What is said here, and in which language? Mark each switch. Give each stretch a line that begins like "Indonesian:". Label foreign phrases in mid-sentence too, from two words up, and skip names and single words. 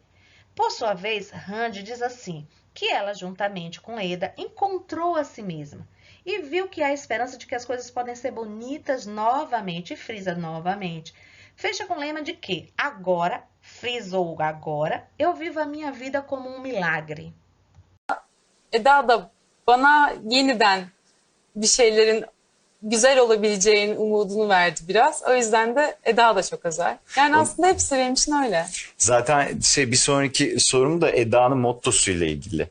Portuguese: Por sua vez, Randy diz assim, que ela, juntamente com Eda, encontrou a si mesma e viu que há esperança de que as coisas podem ser bonitas novamente, e frisa novamente. Fecha com o lema de que, agora, frisou agora, eu vivo a minha vida como um milagre.
Turkish: Eda da bana yeniden bir şeylerin güzel olabileceğin umudunu verdi biraz. O yüzden de Eda da çok özel. Yani aslında hepsi benim için öyle. Zaten bir sonraki sorum da Eda'nın mottosuyla ilgili.